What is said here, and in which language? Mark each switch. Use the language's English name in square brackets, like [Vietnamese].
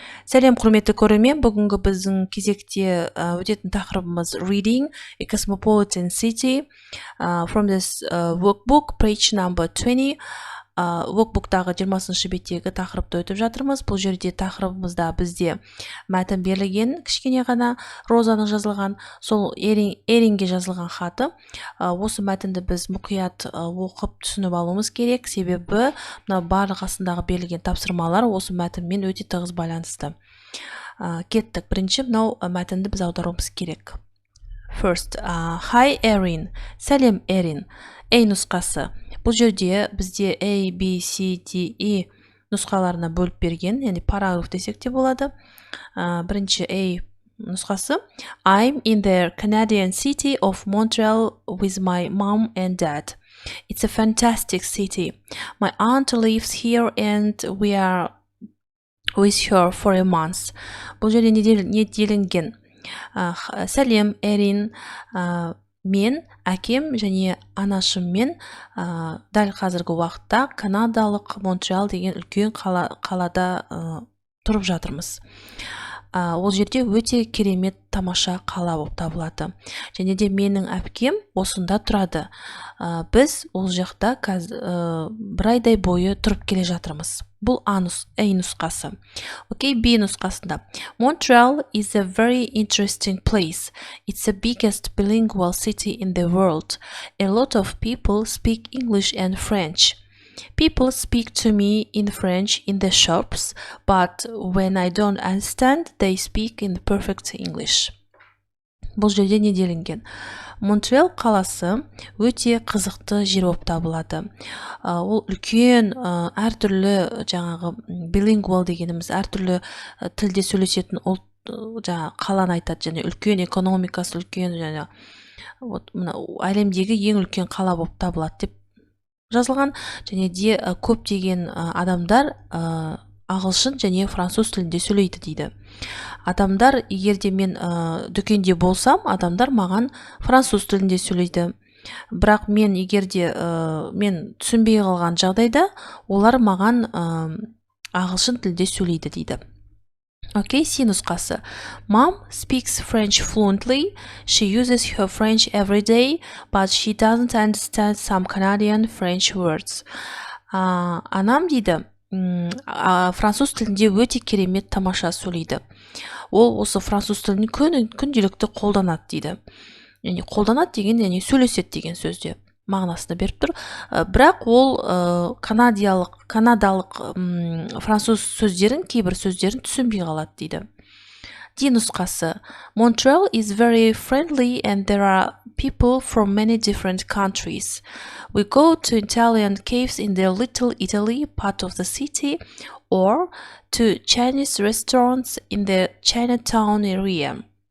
[Kazakh] Сәлем құрметті көрермен, бүгінгі біздің кезекте өтетін тақырыбымыз [English] reading a cosmopolitan city from this workbook, page number 20. [Kazakh] Workbook'тағы 20-шы беттегі тақырыпты өтіп жатырмыз. Бұл жерде тақырыбымызда бізде мәтін берілген, кішкене ғана Розаның жазылған, сол Эринге жазылған хаты. Осы мәтінді біз мұқият оқып түсініп алуымыз керек, себебі барлық астындағы берілген тапсырмалар осы мәтінмен өте тығыз байланысты. Кеттік. Бірінші мынау мәтінді біз аударуымыз керек. [English] First, hi Erin. [Kazakh] Сәлем Эрин. A нұсқасы. Бұл жерде бізде A, B, C, D, E нұсқаларына бөліп берген, яғни параграф десек те болады. Бірінші A нұсқасы. [English] I'm in the Canadian city of Montreal with my mom and dad. It's a fantastic city. My aunt lives here and we are with her for a month. [Kazakh] Бұл жерде не делінген? Сәлем Эрин. Мен, әкем және анашыммен дәл қазіргі уақытта канадалық Монтреал деген үлкен қалада тұрып жатырмыз. Ол жерде өте керемет тамаша қала болып табылады. Және де менің әпкем осында тұрады. Біз ол жақта бір айдай бойы тұрып келе жатырмыз. Бұл A нұсқасы. Окей, B нұсқасында. [English] Montreal is a very interesting place. It's the biggest bilingual city in the world. A lot of people speak English and French. People speak to me in French in the shops, but when I don't understand, they speak in perfect English. [Kazakh] Бұл жерде не делінген? Монтреал қаласы өте қызықты жер болып табылады. Ол үлкен, әртүрлі жаңағы билингвал дегеніміз әртүрлі тілде сөйлесетін қаланы айтады, және үлкен экономикасы үлкен, және әлемдегі ең үлкен қала болып табылады деп жазылған. Және де көптеген адамдар ағылшын және француз тілінде сөйлейді дейді. Адамдар, егерде мен дүкенде болсам, адамдар маған француз тілінде сөйлейді. Бірақ мен егерде мен түсінбей қалған жағдайда, олар маған ағылшын тілінде сөйлейді дейді. Окей, C нұсқасы. [English] Mom speaks French fluently. She uses her French every day, but she doesn't understand some Canadian French words. [Kazakh] Анам дейді, француз тілінде өте керемет тамаша сөйлейді. Ол осы француз тілін күнделікті қолданады дейді. Яғни қолданады деген, яғни сөйлеседі деген сөзде мағынасына беріп тұр. Бірақ ол канадалық француз сөздерін, кейбір сөздерін түсінбей қалады дейді. D нұсқасы. [English] Montreal is very friendly and there are people from many different countries. We go to Italian caves in the Little Italy part of the city or to Chinese restaurants in the Chinatown area.